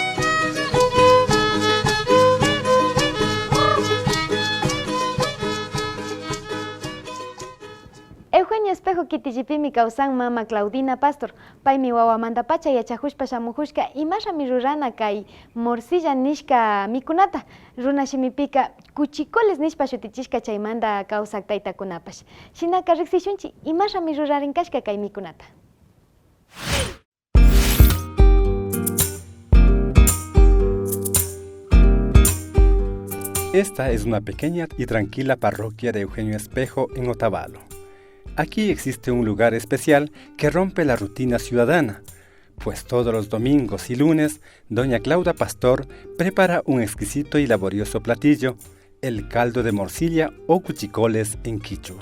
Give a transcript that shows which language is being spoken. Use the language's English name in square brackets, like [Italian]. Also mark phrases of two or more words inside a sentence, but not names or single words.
[Quechua] Eugenio Espejo kitillipimi kawsan mama Claudina Pastor. Paymi wawamantapacha yachahushpa shamuhushka imashami rurana kay morcilla nishka mikunata. Runa shimipika kuchikoles nishpa shutichishka chaymanta kawsak taytakunapash. Shinaka riksishunchi imashami rurarinkashka kay mikunata. [Spanish] Esta es una pequeña y tranquila parroquia de Eugenio Espejo en Otavalo. Aquí existe un lugar especial que rompe la rutina ciudadana, pues todos los domingos y lunes, doña Claudia Pastor prepara un exquisito y laborioso platillo, el caldo de morcilla o cuchicoles en quichua.